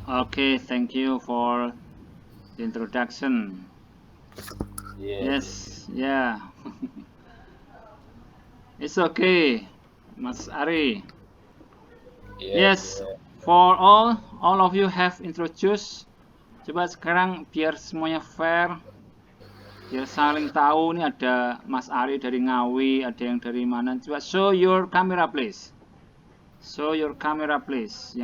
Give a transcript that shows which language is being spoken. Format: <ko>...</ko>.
<en>Okay, thank you for the introduction. Yes, yeah. It's okay, Mas Ari. Yes, for all of you have introduced.</en> <id>Coba sekarang biar semuanya fair, biar saling tahu. Nih ada Mas Ari dari Ngawi, ada yang dari mana. Coba</id> <en>show your camera please. Show your camera please.</en>